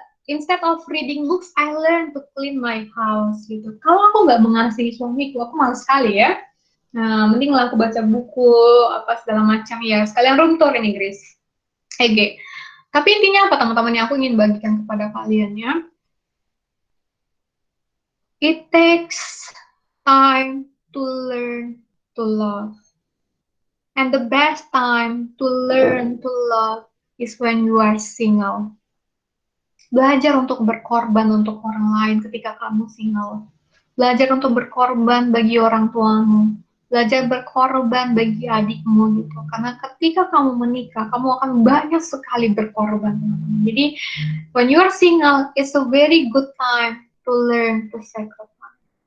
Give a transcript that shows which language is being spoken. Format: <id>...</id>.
<en>Instead of reading books, I learn to clean my house gitu.</en> <id>Kalau aku nggak mengasihi suamiku, aku malas sekali ya. Nah, mending lah aku baca buku apa segala macam ya. Sekalian room tour in Inggris. EG. Tapi intinya apa, teman-teman, yang aku ingin bagikan kepada kalian ya.</id> <en>It takes time to learn to love. And the best time to learn to love is when you are single.</en> <id>Belajar untuk berkorban untuk orang lain ketika kamu single. Belajar untuk berkorban bagi orang tuamu. Belajar berkorban bagi adikmu gitu. Karena ketika kamu menikah, kamu akan banyak sekali berkorban.</id> <en>Jadi, when you are single, it's a very good time to learn to sacrifice.</en>